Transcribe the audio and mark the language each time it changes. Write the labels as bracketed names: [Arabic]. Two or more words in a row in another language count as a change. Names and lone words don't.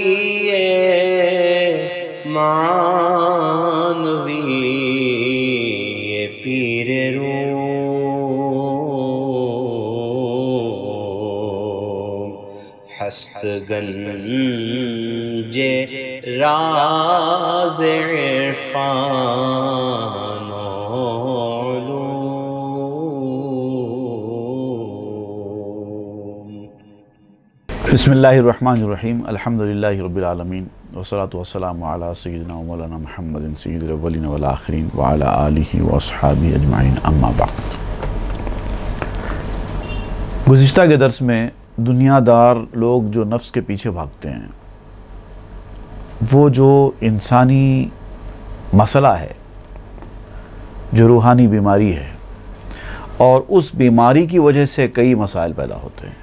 [Persian] معنوی پیر روم، ہست گنج راز عرفان و علوم۔ [Arabic] بسم اللہ الرحمن الرحیم، الحمدللہ رب العالمین، والصلاة والسلام علی سیدنا و مولانا محمد سید الاولین والآخرین وعلی آلہ واصحابہ اجمعین، اما بعد۔ [Urdu] گزشتہ کے درس میں دنیا دار لوگ جو نفس کے پیچھے بھاگتے ہیں، وہ جو انسانی مسئلہ ہے، جو روحانی بیماری ہے، اور اس بیماری کی وجہ سے کئی مسائل پیدا ہوتے ہیں۔